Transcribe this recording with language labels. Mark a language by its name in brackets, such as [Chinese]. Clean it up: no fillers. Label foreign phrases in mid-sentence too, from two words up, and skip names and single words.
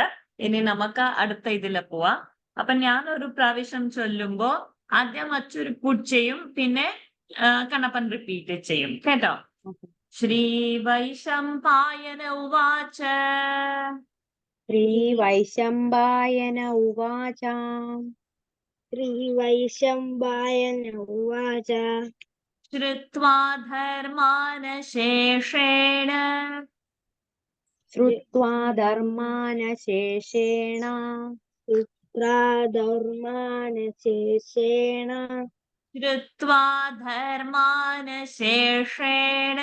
[Malayalam] ഇനി നമുക്ക് അടുത്ത ഇതില് പോവാം. അപ്പൊ ഞാൻ ഒരു പ്രാവശ്യം ചൊല്ലുമ്പോ ആദ്യം അച്ചു റിപ്പീറ്റ് ചെയ്യും, പിന്നെ കണ്ണപ്പൻ റിപ്പീറ്റ് ചെയ്യും, കേട്ടോ? [Sanskrit] ശ്രീവൈശംപായന ഉവാച. ശ്രീവൈശംപായന ഉവാച. श्रीवैशम्पायन उवाच ശ്രുത്വാ ധർമാനശേഷേണ ശ്രുത്വാ ധർമാനശേഷേണ धर्मानशेषेण ശ്രുത്വാ ധർമാനശേഷേണ